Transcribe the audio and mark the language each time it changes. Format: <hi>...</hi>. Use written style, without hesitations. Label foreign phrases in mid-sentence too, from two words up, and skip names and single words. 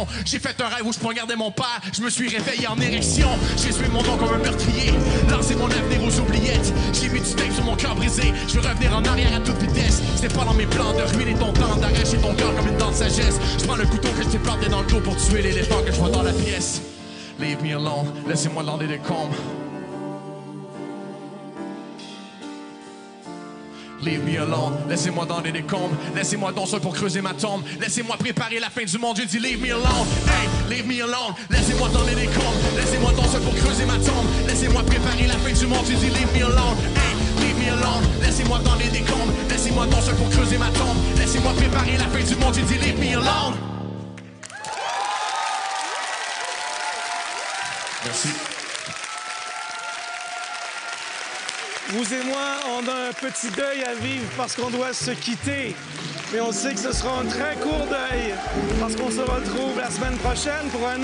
<fr>J'ai fait un rêve où je poignardais mon père, je me suis réveillé en érection. J'ai suivi mon nom comme un meurtrier, lancé mon avenir aux oubliettes. J'ai mis du tape sur mon cœur brisé, je veux revenir en arrière à toute vitesse. C'était pas dans mes plans de ruiner ton temps, d'arracher ton cœur comme une dent de sagesse. Je prends le couteau que je t'ai planté dans le dos pour tuer l'éléphant que je vois dans la pièce.</fr> <en>Leave me alone,</en> <fr>laissez-moi dans les décombres.</fr> <en>Leave me alone,</en> <fr>laissez-moi dans les décombres. Laissez-moi donc seul pour creuser ma tombe. Laissez-moi préparer la fin du monde, j'ai dit</fr> <en>leave me alone. Hey, leave me alone,</en> <fr>laissez-moi dans les décombres. Laissez-moi donc seul pour creuser ma tombe. Laissez-moi préparer la fin du monde, j'ai dit</fr> <en>leave me alone. Hey, leave me alone,</en> <fr>laissez-moi dans les décombres. Laissez-moi donc seul pour creuser ma tombe. Laissez-moi préparer la fin du monde, j'ai dit</fr> <en>leave me alone.</en> <fr>Merci. Vous et moi, on a un petit deuil à vivre parce qu'on doit se quitter. Mais on sait que ce sera un très court deuil parce qu'on se retrouve la semaine prochaine pour un autre.</fr>